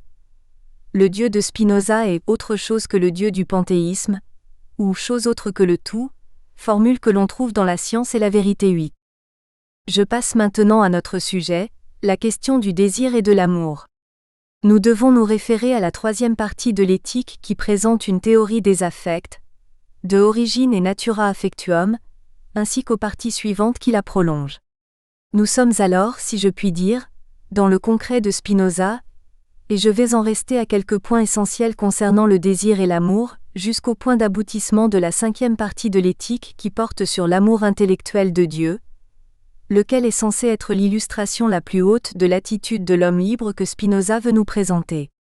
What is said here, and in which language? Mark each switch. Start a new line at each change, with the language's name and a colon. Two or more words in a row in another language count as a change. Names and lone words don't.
French: Le Dieu de Spinoza est autre chose que le Dieu du panthéisme, ou chose autre que le tout, formule que l'on trouve dans la science et la vérité 8. Je passe maintenant à notre sujet, la question du désir et de l'amour. Nous devons nous référer à la troisième partie de l'éthique qui présente une théorie des affects,
Latin: de origine et natura affectuum,
French: ainsi qu'aux parties suivantes qui la prolongent. Nous sommes alors, si je puis dire, dans le concret de Spinoza, et je vais en rester à quelques points essentiels concernant le désir et l'amour, jusqu'au point d'aboutissement de la 5e partie de l'éthique qui porte sur l'amour intellectuel de Dieu, lequel est censé être l'illustration la plus haute de l'attitude de l'homme libre que Spinoza veut nous présenter.